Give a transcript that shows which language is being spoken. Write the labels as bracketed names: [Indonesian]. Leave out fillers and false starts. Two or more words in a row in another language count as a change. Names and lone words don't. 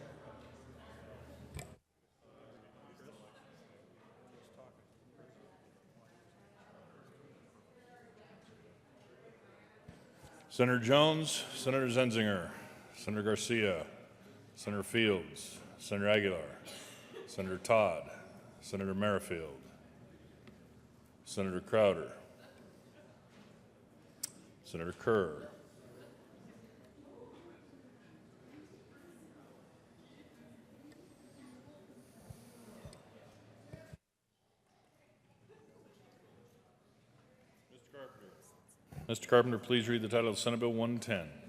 [English] Senator Jones, Senator Zenzinger, Senator Garcia, Senator Fields, Senator Aguilar, Senator Todd, Senator Merrifield, Senator Crowder, Senator Kerr, Mr. Carpenter, please read the title of Senate Bill 110.